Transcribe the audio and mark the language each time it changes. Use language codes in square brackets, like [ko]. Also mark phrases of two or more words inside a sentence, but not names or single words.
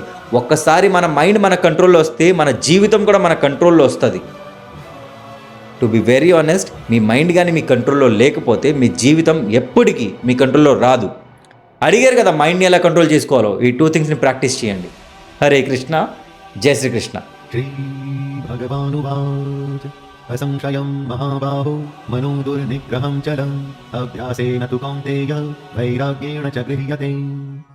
[te] ఒక్కసారి మన మైండ్ మన కంట్రోల్లో వస్తే మన జీవితం కూడా మన కంట్రోల్లో వస్తుంది. [en] to be very honest, [te] మీ మైండ్ కానీ మీ కంట్రోల్లో లేకపోతే మీ జీవితం ఎప్పటికీ మీ కంట్రోల్లో రాదు. అడిగారు కదా మైండ్ని ఎలా కంట్రోల్ చేసుకోవాలో, ఈ 2 థింగ్స్ని ప్రాక్టీస్ చేయండి. హరే కృష్ణ, జై శ్రీకృష్ణ. [sa] श्री भगवानुवाच असंशयं महाबाहो मनो दुर्निग्रहं चलम् अभ्यासेन तु कौन्तेय वैराग्येण च गृह्यते।